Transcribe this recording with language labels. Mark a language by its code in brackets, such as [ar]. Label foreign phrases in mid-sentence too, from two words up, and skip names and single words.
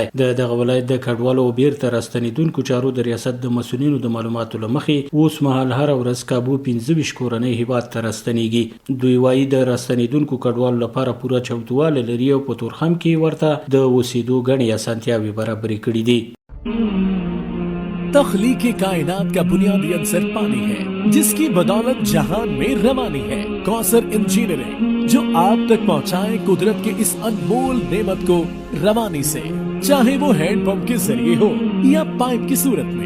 [ps] د دغه ولایت د کډوالو او بیرته راستنېدونکو چارو د ریاست د مسؤلینو د معلوماتو له مخې اوس مهال هره ورځ کابو 25 کورنۍ هیواد ته راستنېږي. دوی وایي د راستنېدونکو کډوالو لپاره پوره چمتووالی لري او په تورخم کې ورته د اوسېدو ګڼې اسانتیاوې برابرې کړي دي. [ur] تخلیق کائنات کا بنیادی عنصر پانی ہے جس کی بدولت جہان میں روانی ہے. کوثر انجینئرنگ جو آپ تک پہنچائے قدرت کے اس انمول نعمت کو روانی سے، چاہے وہ [en] hand pump [ur] کے ذریعے ہو یا پائپ کی صورت میں.